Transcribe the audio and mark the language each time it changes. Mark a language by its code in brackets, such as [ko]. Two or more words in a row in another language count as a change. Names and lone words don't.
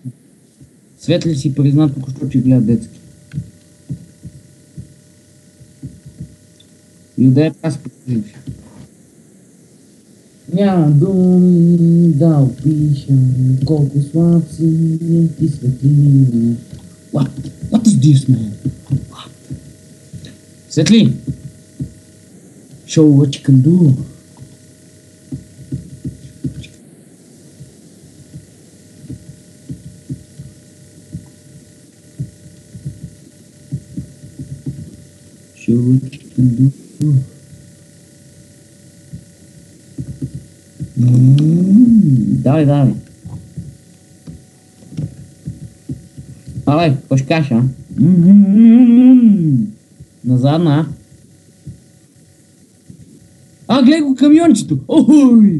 [bg] Светли си призна тук, що че гледа детски. И да е аз покажи. Няма думи да опишам колко слаб си ти светли. [en] What is this, man? What? Светли! Show what you can do. Show what you can do. [bg] Давай. Давай, кошкаша. Назадна. Гледай го камиончето! Ой!